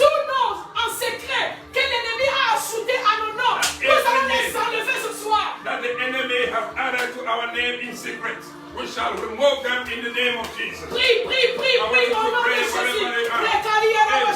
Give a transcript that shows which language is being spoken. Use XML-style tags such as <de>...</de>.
<fr>tout nom en secret que l'ennemi a ajouté à nos noms, nous allons les enlever ce soir.</fr> <en>That the enemy has added to our name in secret. We shall remove them in the name of Jesus.</en> <fr>Prie, prie, prie, prie au nom de Jésus.</fr>